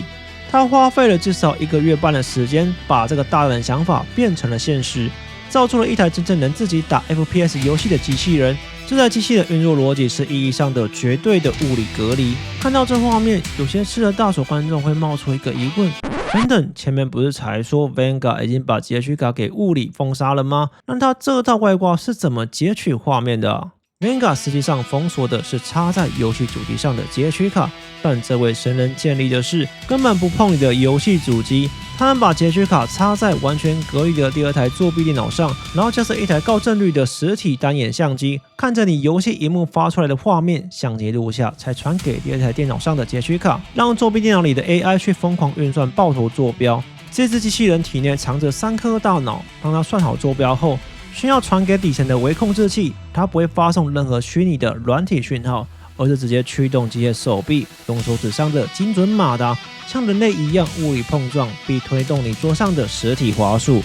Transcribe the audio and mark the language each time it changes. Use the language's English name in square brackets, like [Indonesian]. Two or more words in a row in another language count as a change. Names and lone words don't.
[Chinese] 他花費了至少1個月半的時間，把這個大膽的想法變成了現實，造出了一台真正能自己打 FPS 遊戲的機器人。這台機器的運作邏輯是意義上的絕對的物理隔離。看到這畫面，有些吃了大手觀眾會冒出一個疑問：等等，前面不是才說 Vanguard 已經把截取卡給物理封殺了嗎？那他這套外掛是怎麼截取畫面的啊？Vanguard 實際上封鎖的是插在遊戲主機上的截取卡，但這位神人建立的是根本不碰你的遊戲主機。他們把截取卡插在完全隔離的第二台作弊電腦上，然後加上一台高幀率的實體單眼相機，看着你遊戲螢幕發出來的畫面，相機錄下，才傳給第二台電腦上的截取卡，讓作弊電腦裡的 AI 去瘋狂運算爆頭坐標。這隻機器人體內藏着3顆大腦，當它算好坐標後，需要傳給底層的微控制器，它不會發送任何虛擬的軟體訊號，而是直接驅動機械手臂用手指上的精準馬達，像人類一樣物理碰撞並推動你桌上的實體滑鼠。